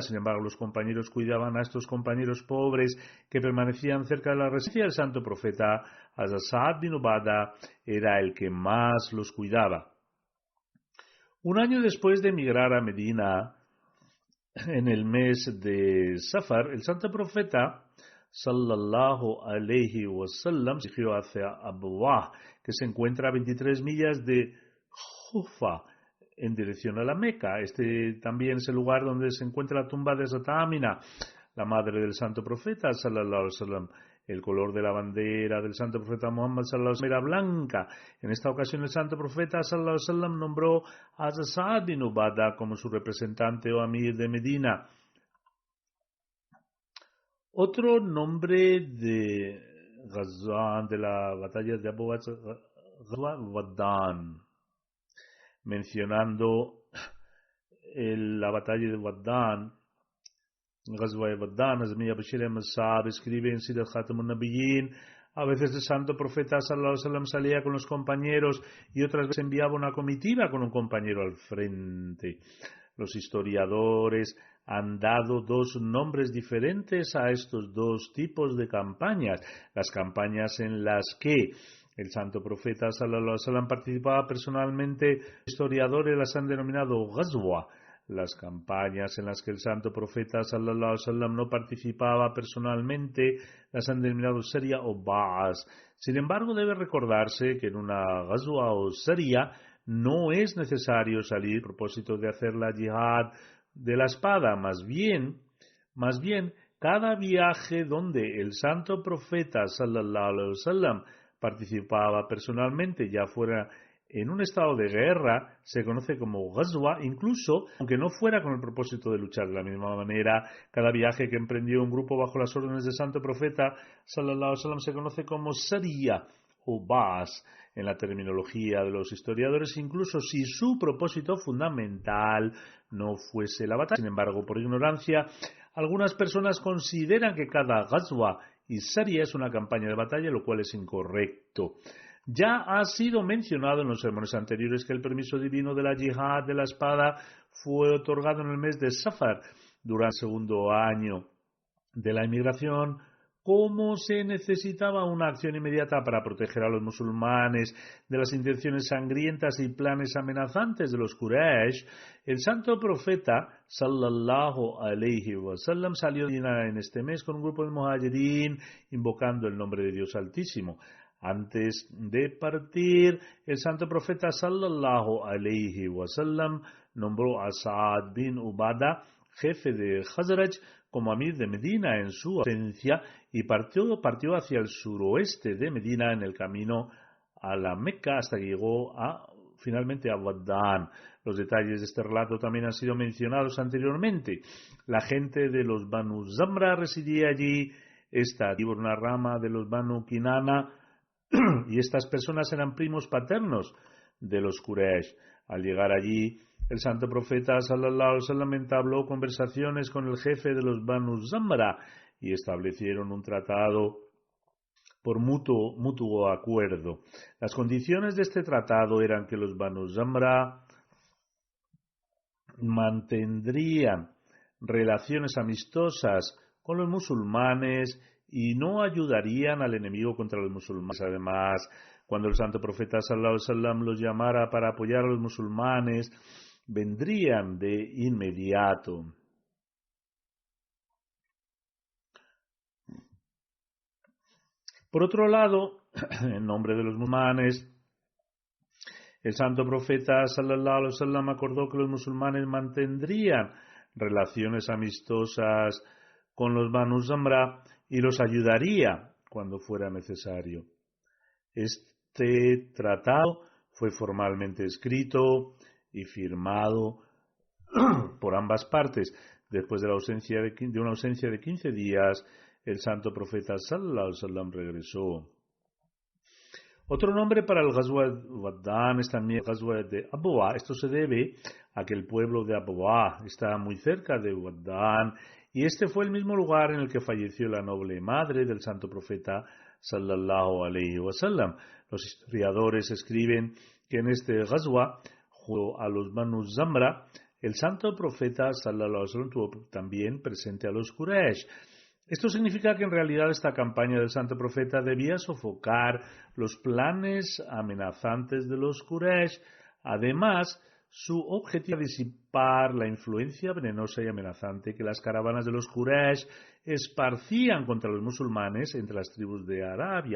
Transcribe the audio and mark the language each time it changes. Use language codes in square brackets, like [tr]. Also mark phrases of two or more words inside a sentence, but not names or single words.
[es] Sin embargo, los compañeros cuidaban a estos compañeros pobres que permanecían cerca de la residencia del santo profeta. Hazrat Saad bin Ubada era el que más los cuidaba. Un año después de emigrar a Medina, en el mes de Safar, el santo profeta [ar] صلى الله عليه وسلم [es] se dirigió hacia Abwah, que se encuentra a 23 millas de Jufa, en dirección a la Meca. Este también es el lugar donde se encuentra la tumba de Hazrat Amina, la madre del santo profeta [ar] صلى الله عليه وسلم. [es] El color de la bandera del santo profeta Muhammad [ar] صلى الله عليه وسلم [es] era blanca. En esta ocasión el santo profeta [ar] صلى الله عليه وسلم [es] nombró a Saad bin Ubada como su representante o amir de Medina. Otro nombre de Ghazwan, de la batalla de Abu Ghazwa Waddan, mencionando la batalla de Waddan, Ghazwa Waddan. Hazrat Bashir Ahmad Saab escribe en Sirat Khatamun Nabiyyin: a veces el santo profeta [ar] صلى الله عليه وسلم [es] salía con los compañeros y otras veces enviaba una comitiva con un compañero al frente. Los historiadores han dado 2 nombres diferentes a estos 2 tipos de campañas. Las campañas en las que el santo profeta [ar] صلى الله عليه وسلم [es] participaba personalmente, historiadores las han denominado Ghazwa. Las campañas en las que el santo profeta [ar] صلى الله عليه وسلم [es] no participaba personalmente las han denominado Saria o Ba'as. Sin embargo, debe recordarse que en una Ghazwa o Saria no es necesario salir a propósito de hacer la yihad de la espada. Más bien, cada viaje donde el santo profeta [ar] صلى الله عليه وسلم [es] participaba personalmente, ya fuera en un estado de guerra, se conoce como Ghazwa, incluso aunque no fuera con el propósito de luchar. De la misma manera, cada viaje que emprendió un grupo bajo las órdenes del santo profeta [ar] صلى الله عليه وسلم [es] se conoce como Sariya o Ba'as en la terminología de los historiadores, incluso si su propósito fundamental no fuese la batalla. Sin embargo, por ignorancia, algunas personas consideran que cada Ghazwa y Saria es una campaña de batalla, lo cual es incorrecto. Ya ha sido mencionado en los sermones anteriores que el permiso divino de la yihad de la espada fue otorgado en el mes de Safar, durante el 2º año de la inmigración. Como se necesitaba una acción inmediata para proteger a los musulmanes de las intenciones sangrientas y planes amenazantes de los Quraysh, el santo profeta [ar] صلى الله عليه وسلم [es] salió de Medina en este mes con un grupo de muhajirin invocando el nombre de Dios Altísimo. Antes de partir, el santo profeta [ar] صلى الله عليه وسلم [es] nombró a Sa'ad bin Ubadah, jefe de Khazraj, como amir de Medina en su ausencia y partió hacia el suroeste de Medina en el camino a la Meca hasta que llegó finalmente a Waddan. Los detalles de este relato también han sido mencionados anteriormente. La gente de los Banu Zamra residía allí. Esta tribu era una rama de los Banu Kinana y estas personas eran primos paternos de los Quraysh. Al llegar allí, el santo profeta [ar] صلى الله عليه وسلم [es] entabló conversaciones con el jefe de los Banu Zamra y establecieron un tratado por mutuo acuerdo. Las condiciones de este tratado eran que los Banu Zamra mantendrían relaciones amistosas con los musulmanes y no ayudarían al enemigo contra los musulmanes. Además, cuando el santo profeta [ar] صلى الله عليه وسلم [es] los llamara para apoyar a los musulmanes, vendrían de inmediato. Por otro lado, en nombre de los musulmanes, el santo profeta [ar] صلى الله عليه وسلم [es] acordó que los musulmanes mantendrían relaciones amistosas con los Banu Zamra y los ayudaría cuando fuera necesario. Este tratado fue formalmente escrito y firmado por ambas partes. Después de una ausencia de 15 días, el santo profeta [ar] صلى الله عليه وسلم [es] regresó. Otro nombre para el Ghazwa de Waddan es también el Ghazwa de Abwa. Esto se debe a que el pueblo de Abwa está muy cerca de Waddan y este fue el mismo lugar en el que falleció la noble madre del santo profeta [ar] صلى الله عليه وسلم. [es] Los historiadores escriben que en este Ghazwa, junto a los Banu Zamra, el santo profeta [ar] صلى الله عليه وسلم [es] tuvo también presente a los Quraysh. Esto significa que en realidad esta campaña del santo profeta debía sofocar los planes amenazantes de los Quraysh. Además, su objetivo era disipar la influencia venenosa y amenazante que las caravanas de los Quraysh esparcían contra los musulmanes entre las tribus de Arabia.